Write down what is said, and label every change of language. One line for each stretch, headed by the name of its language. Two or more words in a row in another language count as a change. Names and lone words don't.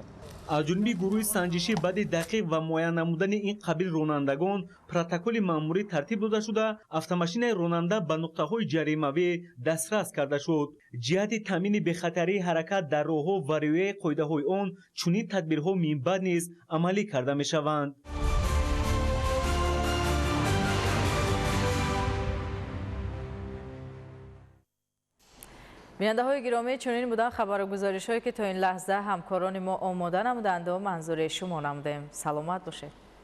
Tajik: аз ҷониби гурӯҳи санҷишӣ баъди дақиқ ва муайян намудани ин қабил ронандагон протоколи маъмурӣ тартиб дода шуда автомошинаи ронанда ба нуқтаҳои ҷаримавӣ дастрас карда шуд. ҷиҳати таъмини бехатарии ҳаракат дар роҳҳо ва риояи қоидаҳои он чунин тадбирҳо минбаъд низ амалӣ карда мешаванд.
Persian: بیننده‌های گرامی، چنین بودن خبر و گزارش‌هایی که تا این لحظه همکاران ما آماده نمودند و منظور شما نمودیم. سلامت باشید.